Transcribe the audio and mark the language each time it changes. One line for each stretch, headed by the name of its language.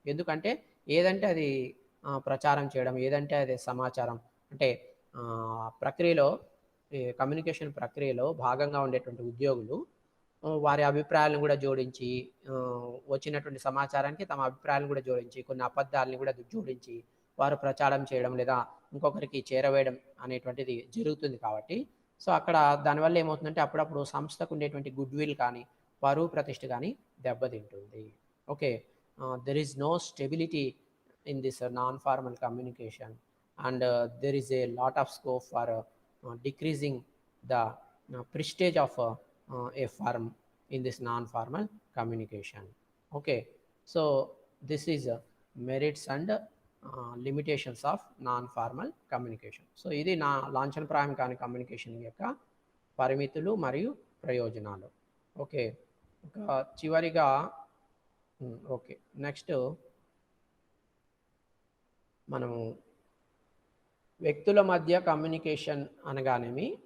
Telugu: ఎందుకంటే ఏదంటే అది ప్రచారం చేయడం, ఏదంటే అది సమాచారం, అంటే ప్రక్రియలో, కమ్యూనికేషన్ ప్రక్రియలో భాగంగా ఉండేటువంటి ఉద్యోగులు వారి అభిప్రాయాలను కూడా జోడించి, వచ్చినటువంటి సమాచారానికి తమ అభిప్రాయాలను కూడా జోడించి, కొన్ని అబద్ధాలని కూడా జోడించి వారు ప్రచారం చేయడం లేదా ఇంకొకరికి చేరవేయడం అనేటువంటిది జరుగుతుంది కాబట్టి, సో అక్కడ దానివల్ల ఏమవుతుందంటే అప్పుడప్పుడు సంస్థకు ఉండేటువంటి గుడ్ విల్ కానీ, పరువు ప్రతిష్ట కానీ దెబ్బతింటుంది. Okay.
English: there is no stability in this non-formal communication, and there is a lot of scope for decreasing the prestige of a firm in this non-formal communication. Okay. So this is merits and limitations of non-formal communication.
Telugu: So ఇది నా లాంఛనప్రాయం కాని communication యొక్క పరిమితులు మరియు ప్రయోజనాలు. Okay. చివరిగా okay, next మనము వ్యక్తుల మధ్య కమ్యూనికేషన్ అనగానేమి,